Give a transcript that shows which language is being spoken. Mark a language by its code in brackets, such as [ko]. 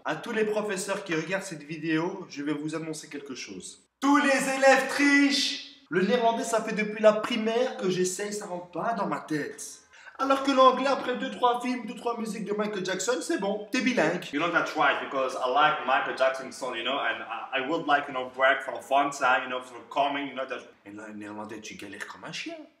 [fr] À tous les professeurs qui regardent cette vidéo, je vais vous annoncer quelque chose. Tous les élèves trichent! Le néerlandais, ça fait depuis la primaire que j'essaye, ça rentre pas dans ma tête. Alors que l'anglais, après 2-3 films, 2-3 musiques de Michael Jackson, c'est bon, t'es bilingue. [en] You know, that's right, because I like Michael Jackson's song, you know, and I would like, you know, break from fun time, you know, for calming, you know, that... [fr] Et là, le néerlandais, tu galères comme un chien.